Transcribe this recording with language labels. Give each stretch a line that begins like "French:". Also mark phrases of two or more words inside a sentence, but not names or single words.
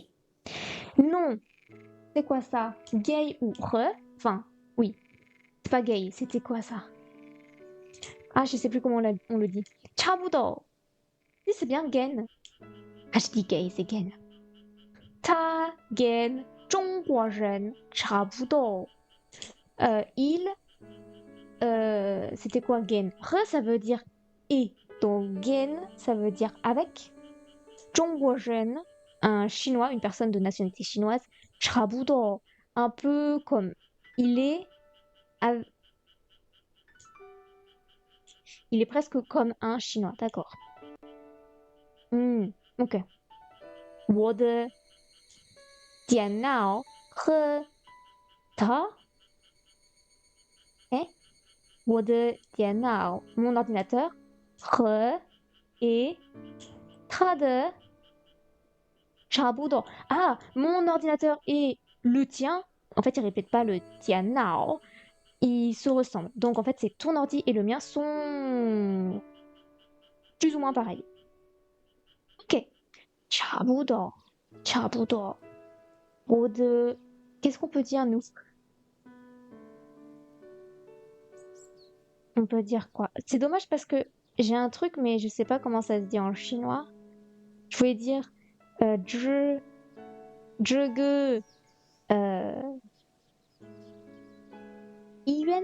French: Non, c'est quoi ça? Gay ou re? Enfin, oui, c'est pas gay, c'était quoi ça? Ah, je sais plus comment on le dit. Chabudo. Oui, c'est bien gen. Ah, je dis gay, c'est gen. Ta, gen,
Chinese: 中国人差不多.
French: Il, c'était quoi gen? Re, ça veut dire et. Donc gen, ça veut dire avec.
Chinese: 中国人,
French: un chinois, une personne de nationalité chinoise.
Chinese: 差不多,
French: un peu comme il est, il est presque comme un chinois, d'accord.
Chinese: Ok. 我的电脑和他，哎，我的电脑 ，
French: mon ordinateur
Chinese: 和 et 他的差不多.
French: Ah, mon ordinateur et le tien. En fait, il répète pas le tianao. Ils se ressemblent. Donc, en fait, c'est ton ordi et le mien sont plus ou moins pareils.
Chinese: Ok. 差不多,差不多.
French: Qu'est-ce qu'on peut dire, nous? On peut dire quoi? C'est dommage parce que j'ai un truc, mais je sais pas comment ça se dit en chinois. Je voulais dire je, ge, yuan?